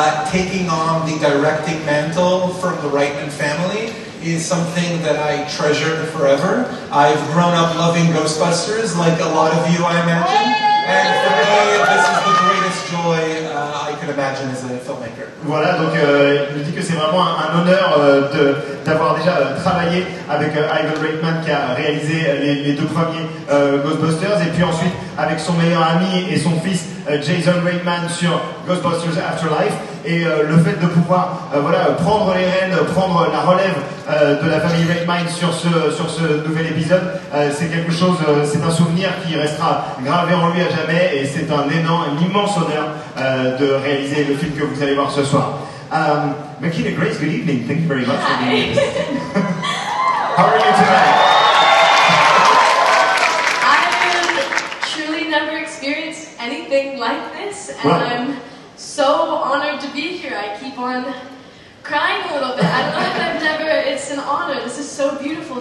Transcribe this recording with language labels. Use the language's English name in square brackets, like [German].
[English] Taking on the directing mantle from the Reitman family is something that I treasure forever. I've grown up loving Ghostbusters, like a lot of you, I imagine. And for me, this is the greatest joy I could imagine as a filmmaker. [French] Voilà, donc il nous dit que c'est vraiment un honneur d'avoir déjà travaillé avec Ivan Reitman qui a réalisé les deux premiers Ghostbusters, et puis ensuite avec son meilleur ami et son fils Jason Reitman sur Ghostbusters Afterlife. Et le fait de pouvoir prendre les rênes, prendre la relève de la famille Reitman sur ce nouvel épisode, c'est quelque chose, c'est un souvenir qui restera gravé en lui à jamais, et c'est un immense honneur de réaliser le film que vous allez voir ce soir. [English] Mckenna Grace, good evening. Thank you very much for being with us. How are you tonight? I've truly never experienced anything like this, and I'm so honored to be here. I keep on crying a little bit. I don't know if I've never, it's an honor. This is so beautiful.